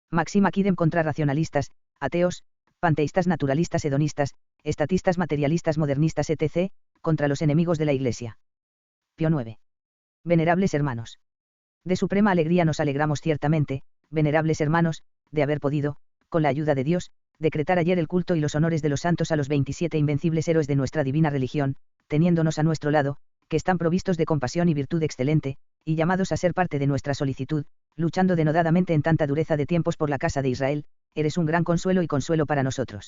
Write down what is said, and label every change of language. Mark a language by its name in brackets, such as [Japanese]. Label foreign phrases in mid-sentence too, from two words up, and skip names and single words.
[Latin] Maxima quidem [Spanish] contra racionalistas, ateos, panteístas naturalistas hedonistas, estatistas materialistas modernistas etc., contra los enemigos de la Iglesia. Pío IX. Venerables hermanos. De suprema alegría nos alegramos ciertamente, venerables hermanos, de haber podido, con la ayuda de Dios, decretar ayer el culto y los honores de los santos a los 27 invencibles héroes de nuestra divina religión, teniéndonos a nuestro lado, que están provistos de compasión y virtud excelente, y llamados a ser parte de nuestra solicitud, luchando denodadamente en tanta dureza de tiempos por la casa de Israel, eres un gran consuelo y consuelo para nosotros.